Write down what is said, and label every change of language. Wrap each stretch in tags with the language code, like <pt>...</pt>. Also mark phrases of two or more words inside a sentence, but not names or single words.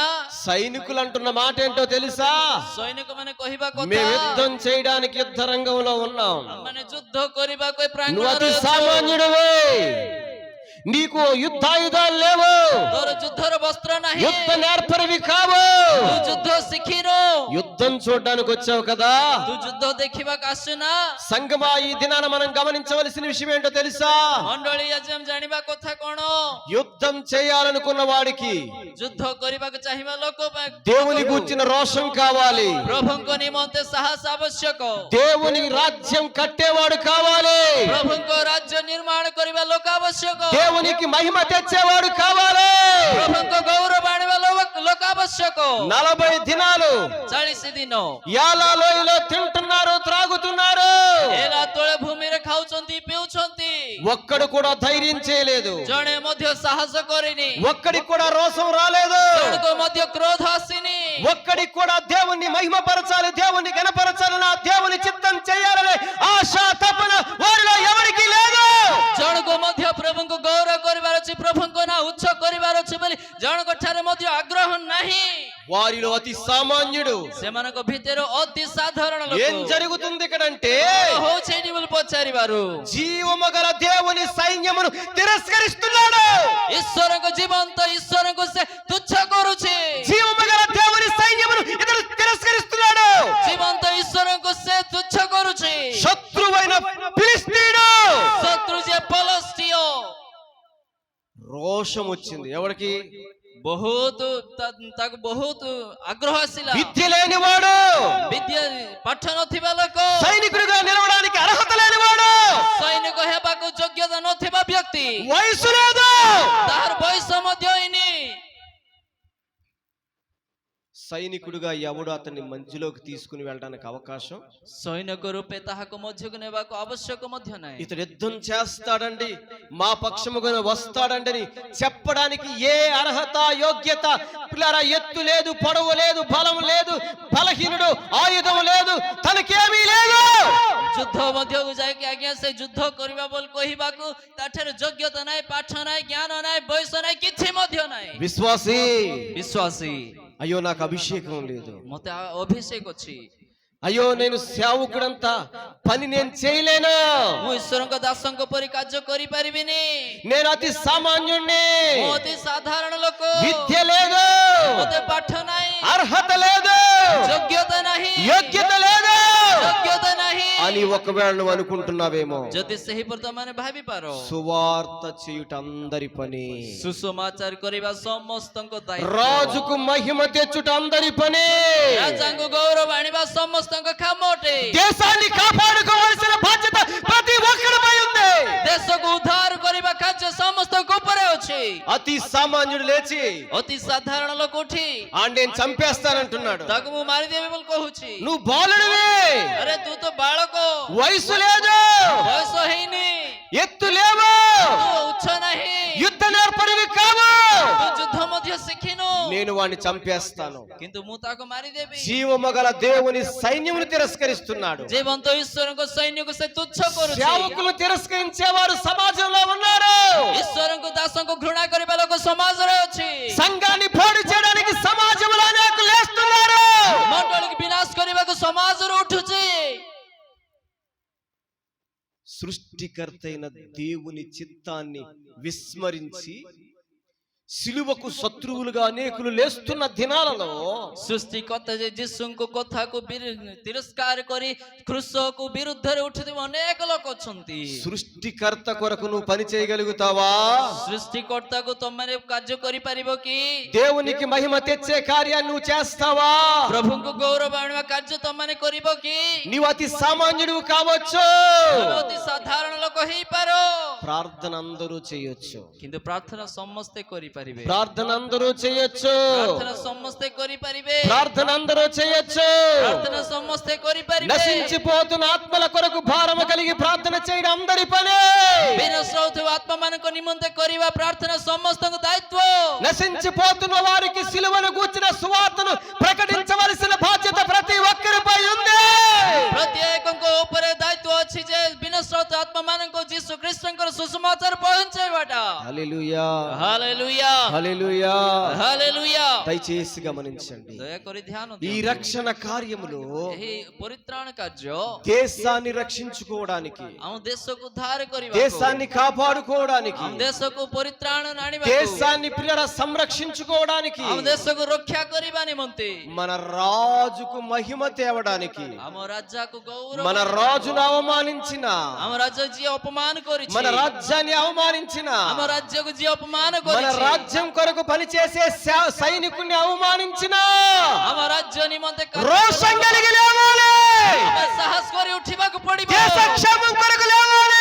<te>సైనికులు అంటున్న మాట ఏంటో తెలుసా?</te> <or>ସୈନିକ ମାନେ କହିବା କଥା</or> <te>మేము యుద్ధం చేయడానికి యుద్ధ రంగంలో ఉన్నాం.</te> <or>ମାନେ ଯୁଦ୍ଧ କରିବାକୁ ଏ</or> <te>నువ్వు అతి</te> <or>ପ୍ରାଙ୍ଗଣରେ ଅଛୁ।</or> <te>సామాన్యుడివే, నీకు యుద్ధాయుధాలు లేవు,</te> <or>ତୋର ଯୁଦ୍ଧର ବସ୍ତ୍ର ନାହିଁ,</or> <te>యుద్ధ నేర్పరివి కావు.</te> <or>ତୁ ଯୁଦ୍ଧ ଶିଖିନୁ,</or> <te>యుద్ధం చూడడానికి వచ్చావు కదా.</te> <or>ତୁ ଯୁଦ୍ଧ ଦେଖିବାକୁ ଆସୁ ନା?</or> <te>సంగమా, ఈ దినాన మనం గమనించవలసిన విషయం ఏంటో తెలుసా?</te> <or>ମଣ୍ଡଳୀ ଆଜି ଆମେ ଜାଣିବା କଥା କଣ?</or> <te>యుద్ధం చేయాలనుకున్న వాడికి</te> <or>ଯୁଦ୍ଧ କରିବାକୁ ଚାହିଁବା ଲୋକ ପାଇଁ</or> <te>దేవుని గూర్చిన రోషం కావాలి,</te> <or>ପ୍ରଭୁଙ୍କ ନିମନ୍ତେ ସାହସ ଆବଶ୍ୟକ,</or> <te>దేవుని రాజ్యం కట్టేవాడు కావాలి,</te> <or>ପ୍ରଭୁଙ୍କ ରାଜ୍ୟ ନିର୍ମାଣ କରିବା ଲୋକ ଆବଶ୍ୟକ,</or> <te>దేవునికి మహిమ తెచ్చేవాడు కావాలి.</te> <or>ପ୍ରଭୁଙ୍କ ଗୌରବ ଆଣିବା ଲୋକ ଆବଶ୍ୟକ।</or> <te>40 దినాలు</te> <or>40 ଦିନ</or> <te>యాలా లోయలో తింటున్నారు, త్రాగుతున్నారు,</te> <or>ଏଲା ତଳେ ଭୂମିରେ ଖାଉଛନ୍ତି ପିଉଛନ୍ତି,</or> <te>ఒక్కడు కూడా ధైర్యం చేయలేదు,</te> <or>ଜଣେ ମଧ୍ୟ ସାହସ କରିନି,</or> <te>ఒక్కడికి కూడా రోషం రాలేదు,</te> <or>ଜଣକୁ ମଧ୍ୟ କ୍ରୋଧ ଆସିନି,</or> <te>ఒక్కడికి కూడా దేవుణ్ణి మహిమపరచాలి, దేవుణ్ణి గణపరచాలి, నా దేవుని చిత్తం చేయాలని ఆశ తపన వారిలో ఎవరికి లేదు.</te> <or>ଜଣକୁ ମଧ୍ୟ ପ୍ରଭୁଙ୍କୁ ଗୌରବ କରିବାର ଅଛି, ପ୍ରଭୁଙ୍କ ନାଁ ଉଚ୍ଚ କରିବାର ଅଛି ବୋଲି ଜଣଙ୍କ ଠାରେ ମଧ୍ୟ ଆଗ୍ରହ ନାହିଁ।</or> <te>వారిలో అతి సామాన్యుడు.</te> <or>ସେମାନଙ୍କ ଭିତରେ ଅତି ସାଧାରଣ</or> <te>ఏం</te> <or>ଲୋକ</or> <te>జరుగుతుంది ఇక్కడంటే,</te> <or>ହଉଛି ଏଠି ବୋଲି ପଚାରିବାରୁ</or> <te>జీవము గల దేవుని సైన్యమును తిరస్కరిస్తున్నాడు.</te> <or>ଈଶ୍ୱରଙ୍କ ଜୀବନ୍ତ ଈଶ୍ୱରଙ୍କୁ ସେ ତୁଚ୍ଛ କରୁଛି,</or> <te>జీవము గల దేవుని సైన్యమును ఇతడు తిరస్కరిస్తున్నాడు.</te> <or>ଜୀବନ୍ତ ଈଶ୍ୱରଙ୍କୁ ସେ ତୁଚ୍ଛ କରୁଛି।</or> <te>శత్రువైన ఫిలిష్తీయుడు</te> <or>ଶତ୍ରୁ ଯେ ପଲଷ୍ଟିୟ,</or> <te>రోషం వచ్చింది ఎవరికి?</te> <or>ବହୁତ ତାକୁ ବହୁତ ଆଗ୍ରହ ଆସିଲା।</or> <te>విద్య లేనివాడు,</te> <or>ବିଦ୍ୟା ପାଠ ନଥିବା ଲୋକ,</or> <te>సైనికుడిగా నిలవడానికి అర్హత లేనివాడు,</te> <or>ସୈନିକ ହେବାକୁ ଯୋଗ୍ୟତା ନଥିବା ବ୍ୟକ୍ତି,</or> <te>వయసు లేదు,</te> <or>ତାହାର ବୟସ ମଧ୍ୟ ହେଇନି,</or> <te>సైనికుడిగా ఎవడు అతన్ని మంచిలోకి తీసుకుని వెళ్ళడానికి అవకాశం?</te> <or>ସୈନିକ ରୂପେ ତାହାକୁ ମధ్ୟକୁ ନେବାକୁ ଆବଶ୍ୟକ ମଧ୍ୟ ନାହିଁ।</or> <te>ఇతడు యుద్ధం చేస్తాడండి, మా పక్షముగా వస్తాడండి అని చెప్పడానికి ఏ అర్హత యోగ్యత, పిల్లరా, ఎత్తు లేదు, పొడవు లేదు, బలం లేదు, బలహీనుడు, ఆయుధం లేదు, తనకేమీ లేదు.</te> <or>ଯୁଦ୍ଧ ମଧ୍ୟକୁ ଯାଇକି ଆଜ୍ଞା ସେ ଯୁଦ୍ଧ କରିବା ବୋଲି କହିବାକୁ ତାଠାରୁ ଯୋଗ୍ୟତା ନାହିଁ, ପାଠ ନାହିଁ, ଜ୍ଞାନ ନାହିଁ, ବୟସ ନାହିଁ, କିଛି ମଧ୍ୟ ନାହିଁ।</or> <te>విశ్వాసీ,</te> <or>ବିଶ୍ୱାସୀ,</or> <te>అయ్యో నాకు అభిషేకం లేదు,</te> <or>ମତେ ଅଭିଷେକ ଅଛି,</or> <te>అయ్యో నేను సేవకుడంతా పని నేను చేయలేను,</te> <or>ମୁଁ ଈଶ୍ୱରଙ୍କ ଦାସଙ୍କ ପରି କାର୍ଯ୍ୟ କରିପାରିବିନି,</or> <te>నేను అతి సామాన్యుణ్ణి,</te> <or>ମୁଁ ଅତି ସାଧାରଣ ଲୋକ,</or> <te>విద్య లేదు,</te> <or>ମତେ ପାଠ ନାହିଁ,</or> <te>అర్హత లేదు,</te> <or>ଯୋଗ୍ୟତା ନାହିଁ,</or> <te>యోగ్యత లేదు</te> <or>ଯୋଗ୍ୟତା ନାହିଁ</or> <te>అని ఒకవేళ నువ్వు అనుకుంటున్నావేమో.</te> <or>ଯଦି ସେହିପରି ତମେ ଭାବିପାର,</or> <te>సువార్త చేయుట అందరి పని,</te> <or>ସୁସମାଚାର କରିବା ସମସ୍ତଙ୍କ ଦାୟିତ୍ୱ,</or> <te>రాజుకు మహిమ తెచ్చుట అందరి పని,</te> <or>ରାଜାଙ୍କୁ ଗୌରବ ଆଣିବା ସମସ୍ତଙ୍କ କାମ ଅଟେ,</or> <te>దేశాన్ని కాపాడుకోవాల్సిన బాధ్యత ప్రతి ఒక్కరిపై ఉంది.</te> <or>ଦେଶକୁ ଉଦ୍ଧାର କରିବା କାର୍ଯ୍ୟ ସମସ୍ତଙ୍କ ଉପରେ ଅଛି।</or> <te>అతి సామాన్యుడు లేచి</te> <or>ଅତି ସାଧାରଣ ଲୋକ ଉଠି</or> <te>నేను చంపేస్తానంటున్నాడు.</te> <or>ତାକୁ ମୁଁ ମାରିଦେବି ବୋଲି କହୁଛି।</or> <te>నువ్వు బాలుడివి,</te> <or>ଆରେ ତୁ ତ ବାଳକ,</or> <te>వయసు లేదు,</te> <or>ବୟସ ହେଇନି,</or> <te>ఎత్తు లేవు,</te> <or>ତୁ ଉଚ୍ଚ ନାହିଁ,</or> <te>యుద్ధ నేర్పరివి కావు,</te> <or>ତୁ ଯୁଦ୍ଧ ମଧ୍ୟ ଶିଖିନୁ,</or> <te>నేను వాడిని చంపేస్తాను.</te> <or>କିନ୍ତୁ ମୁଁ ତାକୁ ମାରିଦେବି।</or> <te>జీవము గల దేవుని సైన్యమును తిరస్కరిస్తున్నాడు.</te> <or>ଜୀବନ୍ତ ଈଶ୍ୱରଙ୍କ ସୈନ୍ୟକୁ ସେ ତୁଚ୍ଛ କରୁଛି।</or> <te>సేవకులు తిరస్కరించేవారు సమాజంలో ఉన్నారు.</te> <or>ଈଶ୍ୱରଙ୍କୁ ଦାସଙ୍କୁ ଘୃଣା କରିବା ଲୋକ ସମାଜରେ ଅଛି।</or> <te>సంఘాన్ని పాడు చేయడానికి సమాజంలో అనేకులు లేస్తున్నారు.</te> <or>ମଣ୍ଡଳୀକୁ ବିନାଶ କରିବାକୁ ସମାଜରୁ ଉଠୁଛି।</or> <te>సృష్టికర్త అయిన దేవుని చిత్తాన్ని విస్మరించి సిలువకు శత్రువులుగా అనేకులు లేస్తున్న దినాలలో</te> <or>ସୃଷ୍ଟିକର୍ତ୍ତା ଯେ ଯୀଶୁଙ୍କ କଥାକୁ ତିରସ୍କାର କରି କୃଷକୁ ବିରୁଦ୍ଧରେ ଉଠୁଥିବା ଅନେକ ଲୋକ ଅଛନ୍ତି।</or> <te>సృష్టికర్త కొరకు నువ్వు పని చేయగలుగుతావా?</te> <or>ସୃଷ୍ଟିକର୍ତ୍ତାକୁ ତମମାନେ କାର୍ଯ୍ୟ କରିପାରିବ କି?</or> <te>దేవునికి మహిమ తెచ్చే కార్యాన్ని నువ్వు చేస్తావా?</te> <or>ପ୍ରଭୁଙ୍କୁ ଗୌରବ ଆଣିବା କାର୍ଯ୍ୟ ତମମାନେ କରିବ କି?</or> <te>నీవు అతి సామాన్యుడు కావచ్చు,</te> <or>ତମେ ଅତି ସାଧାରଣ ଲୋକ ହେଇପାର,</or> <te>ప్రార్థన అందరూ చేయొచ్చు,</te> <or>କିନ୍ତୁ ପ୍ରାର୍ଥନା ସମସ୍ତେ କରିପାରିବେ।</or> <te>ప్రార్థన అందరూ చేయొచ్చు,</te> <or>ପ୍ରାର୍ଥନା ସମସ୍ତେ କରିପାରିବେ,</or> <te>ప్రార్థన అందరూ చేయొచ్చు।</te> <or>ପ୍ରାର୍ଥନା ସମସ୍ତେ କରିପାରିବେ।</or> <te>నశించిపోతున్న ఆత్మల కొరకు భారము కలిగి ప్రార్థన చేయడం అందరి పనే।</te> <or>ବିନଷ୍ଟ ହେଉଥିବା ఆత్మମାନଙ୍କ నిమిత్తే କରିବା ପ୍ରାର୍ଥନା ସମସ୍ତଙ୍କ ଦାୟିତ୍ୱ।</or> <te>నశించిపోతున్న వారికి సిలువను గూర్చిన సువార్తను ప్రకటించవలసిన బాధ్యత ప్రతి ఒక్కరిపై ఉంది।</te> <or>ପ୍ରତ୍ୟେକଙ୍କ ଉପରେ ଦାୟିତ୍ୱ ଅଛି ଯେ ବିନଷ୍ଟ ହେଉଥିବା ఆత్మମାନଙ୍କୁ ଯୀଶୁ ଖ୍ରୀଷ୍ଟଙ୍କର ସୁସମାଚାର ପହଞ୍ଚାଇବାଟା।</or> <te>హల్లెలూయా, హల్లెలూయా, హల్లెలూయా। హల్లెలూయా। దయచేసి గమనించండి,</te> <or>ଦୟାକରି ଧ୍ୟାନ</or> <te>ఈ</te> <or>ଦିଅନ୍ତୁ।</or> <te>రక్షణ కార్యములో</te> <or>ଏହି ପରିତ୍ରାଣ କାର୍ଯ୍ୟ</or> <te>దేశాన్ని రక్షించుకోవడానికి,</te> <or>ଆମ ଦେଶକୁ ଉଦ୍ଧାର କରିବାକୁ,</or> <te>దేశాన్ని కాపాడుకోవడానికి,</te> <or>ଆମ ଦେଶକୁ ପରିତ୍ରାଣ ଆଣିବାକୁ,</or> <te>దేశాన్ని పిల్లల సంరక్షించుకోవడానికి,</te> <or>ଆମ ଦେଶକୁ ରକ୍ଷା କରିବା ନିମନ୍ତେ,</or> <te>మన రాజుకు మహిమ తేవడానికి,</te> <or>ଆମ ରାଜାକୁ ଗୌରବ,</or> <te>మన రాజును అవమానించిన,</te> <or>ଆମ ରାଜା ଯିଏ ଅପମାନ କରିଛି,</or> <te>మన రాజ్యాన్ని అవమానించిన,</te> <or>ଆମ రాజ్ୟକୁ ଯିଏ ଅପମାନ</or> <te>మన</te> <or>କରିଛି,</or> <te>రాజ్యం కొరకు పనిచేసే సైనికుల్ని అవమానించిన</te> <or>ଆମ ରାଜ୍ୟ ନିମନ୍ତେ</or> <te>రోషం కలిగి లేవాలి,</te> <or>ଆମେ ସାହସ କରି ଉଠିବାକୁ ପଡିବ,</or> <te>దేశ క్షేమం కొరకు లేవాలి।</te>